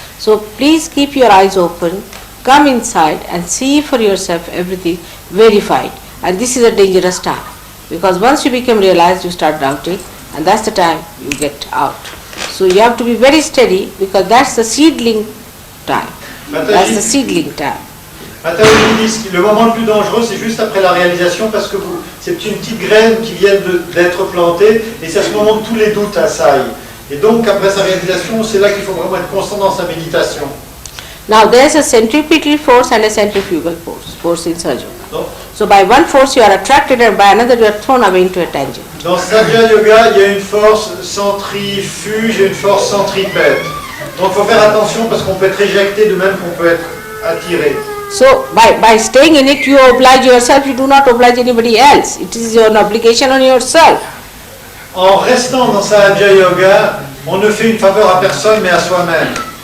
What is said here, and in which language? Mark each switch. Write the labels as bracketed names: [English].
[English] So please keep your eyes open, come inside and see for yourself everything verified. And this is a dangerous time, because once you become realized, you start doubting, and that's the time you get out. So you have to be very steady, because that's the seedling time. That's the seedling time. [French] Mataji dit que le moment le plus dangereux, c'est juste après la réalisation, parce que c'est une petite graine qui vient d'être plantée, et c'est à ce moment que tous les doutes assaillent. Et donc, après sa réalisation, c'est là qu'il faut vraiment être constant dans sa méditation. [English] Now there's a centripetal force and a centrifugal force in Sahaja Yoga. [French] Donc, [English] So by one force you are attracted and by another you are thrown away into a tangent. [French] dans Sahaja Yoga, il y a une force centrifuge et une force centripète. Donc, il faut faire attention parce qu'on peut être éjecté de même qu'on peut être attiré. [English] So by staying in it you oblige yourself, you do not oblige anybody else. It is an obligation on yourself. [French] En restant dans Sahaja Yoga, on ne fait une faveur à personne mais à soi-même.